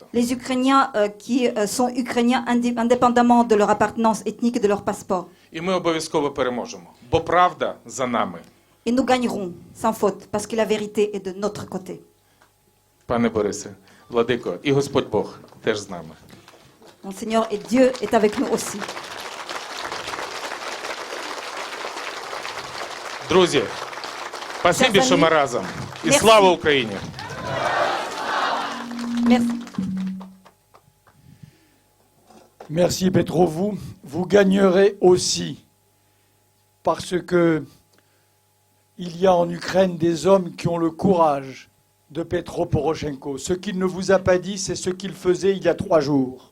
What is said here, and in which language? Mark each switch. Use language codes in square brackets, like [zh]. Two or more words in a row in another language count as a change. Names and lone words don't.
[fr] Les Ukrainiens qui sont Ukrainiens indépendamment de leur appartenance ethnique et de leur passeport. [uk] І ми обов'язково переможемо. Бо правда за нами. [fr] Et nous gagnerons sans faute parce que la vérité est de notre côté. [uk] Пане Борисе, Владико, і Господь Бог теж з нами. [fr] Mon Seigneur et Dieu est avec nous aussi. [uk] Друзі, спасибі, що ми разом. І слава Україні! [fr] Merci. Merci Petro, vous gagnerez aussi parce que il y a en Ukraine des hommes qui ont le courage de Petro Poroshenko. Ce qu'il ne vous a pas dit, c'est ce qu'il faisait il y a 3 jours.